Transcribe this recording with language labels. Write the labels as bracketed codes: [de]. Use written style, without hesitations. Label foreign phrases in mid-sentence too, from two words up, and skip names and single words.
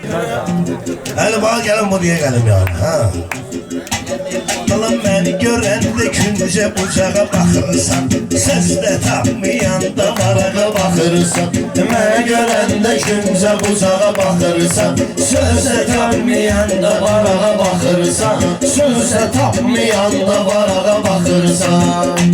[tr] Hele bana gelin buraya gelin yani ha. Bakalım beni [az] görende küncə bucağa baxırsan, Sözdə tapmayanda varağa baxırsan. Məni görəndə küncə bucağa baxırsan, Sözdə tapmayanda varağa baxırsan, Sözdə tapmayanda varağa baxırsan.